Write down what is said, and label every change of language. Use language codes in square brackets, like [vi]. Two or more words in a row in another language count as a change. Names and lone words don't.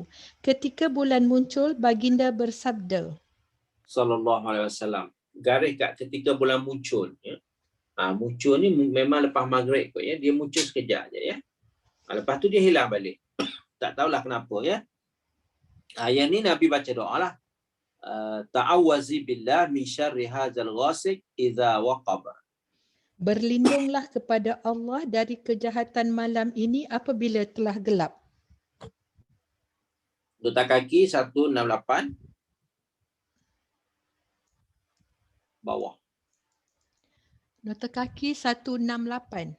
[ms] Ketika bulan muncul, baginda bersabda. [ar] صلى الله عليه وسلم. [ms] Garis kat ketika bulan muncul ya. Muncul ni memang lepas maghrib kot ya. Dia muncul sekejap je ya. Lepas tu dia hilang balik. Tak tahulah kenapa ya. Yang ni Nabi baca doa lah. [ar] تعوذي بالله من شر هذا الغاسق إذا وقب. [ms] Berlindunglah kepada Allah dari kejahatan malam ini apabila telah gelap. Nota kaki 168 bawah. Nota kaki 168.